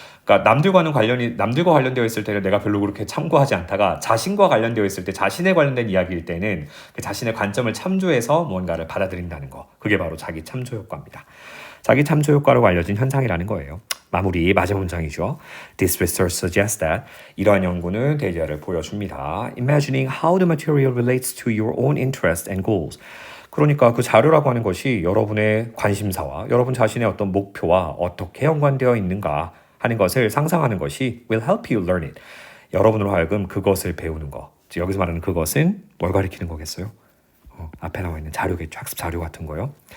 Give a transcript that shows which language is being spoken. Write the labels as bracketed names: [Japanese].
[Korean] 그러니까 남들과 관련되어 있을 때는 내가 별로 그렇게 참고하지 않다가 자신과 관련되어 있을 때 자신에 관련된 이야기일 때는 그 자신의 관점을 참조해서 무언가를 받아들인다는 거. 그게 바로 자기 참조 효과입니다. 자기 참조 효과로 알려진 현상이라는 거예요. 마지막 문장이죠. [English] This research suggests that [Korean] 이러한 연구는 데이터를 보여줍니다. [English] Imagining how the material relates to your own interests and goals. [Korean] 그러니까 그 자료라고 하는 것이 여러분의 관심사와 여러분 자신의 어떤 목표와 어떻게 연관되어 있는가 하는 것을 상상하는 것이 [English] will help you learn it. [Korean] 여러분으로 하여금 그것을 배우는 것. 여기서 말하는 그것은 뭘 가리키는 거겠어요? 앞에 나와 있는 자료겠죠. 학습 자료 같은 거요.